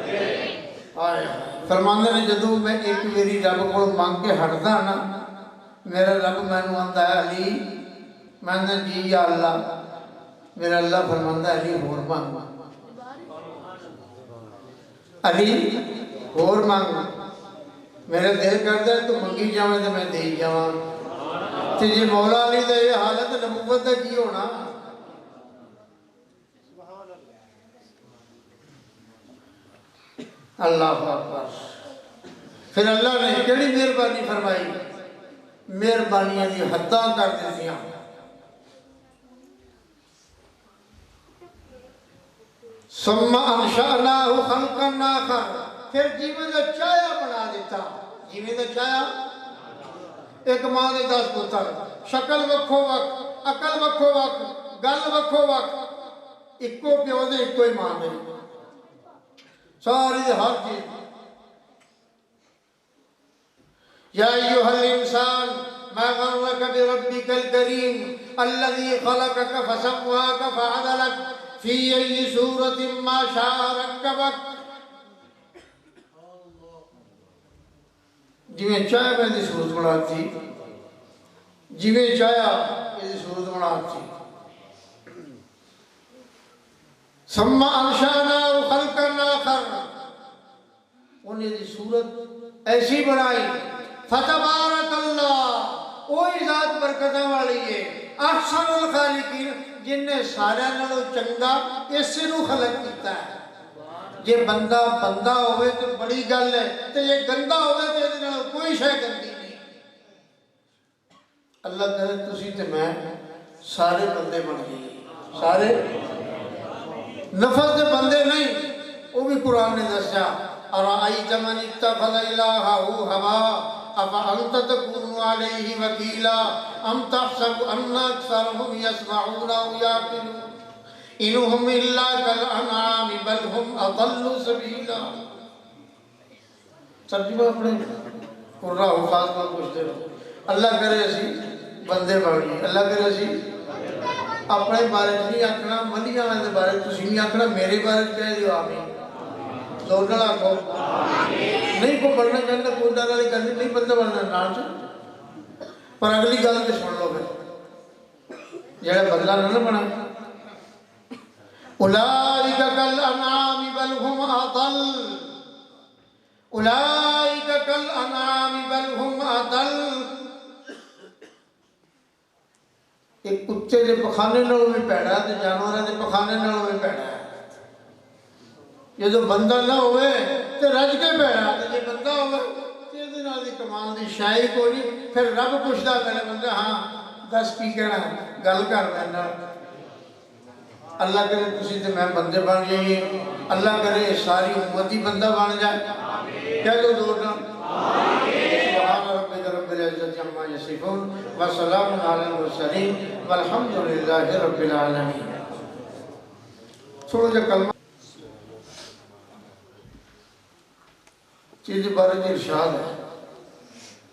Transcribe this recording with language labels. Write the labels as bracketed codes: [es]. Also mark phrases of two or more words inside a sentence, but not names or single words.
[pa] فرماتے نیں جدوں میں اک میری رب کو منگ کے ہٹدا نا، میرا رب مینوں آندا ہے علی، میں نے جی یا اللہ، میرا اللہ فرماندا علی ہور منگ، علی ہور منگ. میرا دل کردا ہے تو منگی جاوے تو میں دے جاواں. تو جے مولا علی کا یہ حالت نبوت کا کی ہونا. [ar] الله أكبر. [pa] فیر اللہ نے کیہڑی مہربانی فرمائی، مہربانیاں دی حداں کر دتیاں. [ar] ثم أنشأناه خلقا آخر, [pa] فیر جویں دا چاہیا بنا دتا، جویں دا چاہیا. اک ماں دے 10 پتر، شکل وکھو وکھ، عقل وکھو وکھ، گل وکھو وکھ، اکو پیو دے اکو ہی ماں دے، ساری ہر چیز. [ar] يا أيها الإنسان ما غرك بربك الكريم الذي خلقك فسواك فعدلك في أي صورة ما شاء ركبك. [pa] جویں چاہے میں صورت بنائی، جویں چاہیا ایہ صورت بنائی. [ar] ثم أنشأناه خلقا آخر, [ur] انہیں صورت ایسی بنائی. [ar] فتبارك الله, [pa] وہی ذات برکتاں والی ہے. [ar] أحسن الخالقين, [pa] جنہے سارے نالوں چنگا ایسے نوں خلق کیتا ہے. جے بندہ بندہ ہووے تو بڑی گل ہے، تو جے گندا ہووے تو ایہدے نال کوئی شے گندی نہیں. اللہ کرے تسی تے میں سارے بندے بن گئے، سارے نفس کے بندے نہیں. او وی قرآن نے دسیا, [ar] أرأيت من اتخذ إلهه هواه أفأنت تكون عليه وكيلا أم تحسب أن أكثرهم يسمعون أو يعقلون إن هم إلا كالأنعام بل هم أضل سبيلا. [ur] ترجمہ اپنے قراء حفاظ کو پوچھتے رہو. [pa] اللہ کرے اسی بندے بن گئے، اللہ کرے اسی اپنے بارے نہیں آکھنا، ملیا والے بارے تسیں نہیں آکھنا، میرے بارے کہہ دیو آمین. زور نال آکھو نہیں. کو بننا چاہندا کوئی ڈر والی گل نہیں، بندہ بننا ناچ۔ پر اگلی گل تو سن لو فیر، جیہڑا بدلہ نا بنا. [ar] أولئك كالأنعام بل هم أضل، أولئك كالأنعام بل هم أضل. [pa] اک کتے کے پخانے نالوں بھی بھیڑا تے جانوراں کے پخانے نالوں بھی بھیڑا ہے. جو بندہ نا ہووے تو رج کے بھیڑا، جو بندہ ہووے تو ایہدے نال دی کمال دی شاہی کوئی نہیں. فیر رب پچھدا میرے بندے، ہاں دس کی کہنا، گل کر میرے نال. اللہ کرے تسی تے میں بندے بن جائیے، اللہ کرے ساری امت ہی بندہ بن جائے. کہہ دو زور نال [ar] سبحان ربك رب العزة عما يصفون وسلام على المرسلين والحمد لله رب العالمين. [pa] تھوڑا جا کلمہ چیز بارے ارشاد ہے.